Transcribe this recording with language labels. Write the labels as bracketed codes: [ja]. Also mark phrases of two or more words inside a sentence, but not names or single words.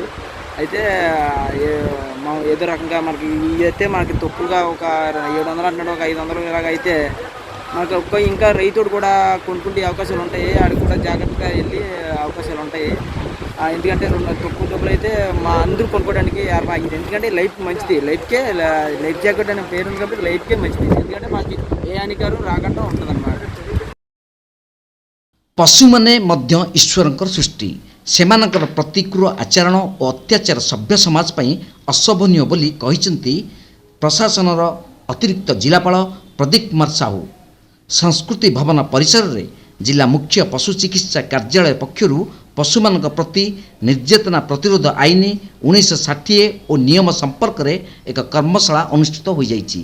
[te] అయితే ఏదో రకంగా మనకి అయితే మనకి తక్కువగా ఒక 700 అంటున్నాడు, ఒక 500 ఇలాగ అయితే మనకు ఇంకా రైతుడు కూడా కొనుక్కుంటే అవకాశాలు ఉంటాయి, ఆడికి కూడా జాగ్రత్తగా వెళ్ళే అవకాశాలు ఉంటాయి। ఎందుకంటే తక్కువ డబ్బులు అయితే మా అందరూ కొనుక్కోవడానికి అయింది। ఎందుకంటే లైఫ్ మంచిది, లైఫ్ జాకెట్ అనే పేరు ఉంది కాబట్టి లైఫ్కే మంచిది, ఎందుకంటే మనకి ఏ హానికరం రాకుండా ఉంటుంది అన్నమాట। [or] ପଶୁମାନେ ମଧ୍ୟ ଈଶ୍ୱରଙ୍କର ସୃଷ୍ଟି, ସେମାନଙ୍କର ପ୍ରତିକୂଳ ଆଚରଣ ଓ ଅତ୍ୟାଚାର ସଭ୍ୟ ସମାଜ ପାଇଁ ଅଶୋଭନୀୟ ବୋଲି କହିଛନ୍ତି ପ୍ରଶାସନର ଅତିରିକ୍ତ ଜିଲ୍ଲାପାଳ ପ୍ରଦୀପ କୁମାର ସାହୁ। ସଂସ୍କୃତି ଭବନ ପରିସରରେ ଜିଲ୍ଲା ମୁଖ୍ୟ ପଶୁ ଚିକିତ୍ସା କାର୍ଯ୍ୟାଳୟ ପକ୍ଷରୁ ପଶୁମାନଙ୍କ ପ୍ରତି ନିର୍ଯାତନା ପ୍ରତିରୋଧ ଆଇନ 1960 ଓ ନିୟମ ସମ୍ପର୍କରେ ଏକ କର୍ମଶାଳା ଅନୁଷ୍ଠିତ ହୋଇଯାଇଛି।